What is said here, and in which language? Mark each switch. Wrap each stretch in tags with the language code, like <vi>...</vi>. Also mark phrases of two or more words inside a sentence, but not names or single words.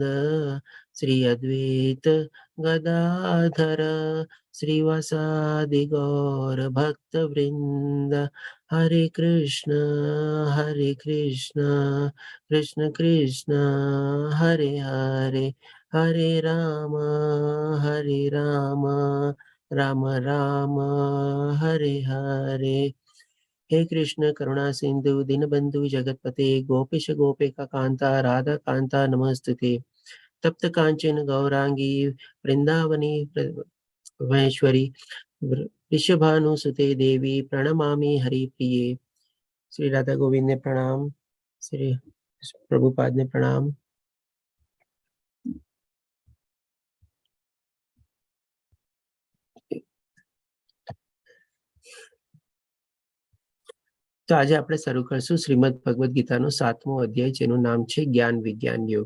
<sa>શ્રી અદ્વૈત ગદાધર શ્રીવાસાદિ ગૌર ભક્ત વૃંદ હરે કૃષ્ણ કૃષ્ણ કૃષ્ણ હરે હરે હરે રામ રામ રામ હરે હરે. હે કૃષ્ણ કરુણા સિંધુ દીનબંધુ જગતપતે ગોપીશ ગોપિકા કાંતા રાધા કાંતા નમસ્તુતે તપ્ત કાંચન ગૌરાંગી વૃંદાવની મહેશ્વરી ऋषभानुसुते देवी प्रणमामि हरिप्रिये.</sa> <gu>શ્રી રાધા ગોવિંદ ને પ્રણામ, શ્રી પ્રભુપાદ ને પ્રણામ. તો આજે આપણે શરૂ કરશું શ્રીમદ ભગવદ ગીતાનો 7મો અધ્યાય, જેનું નામ છે જ્ઞાન વિજ્ઞાન યોગ.</gu>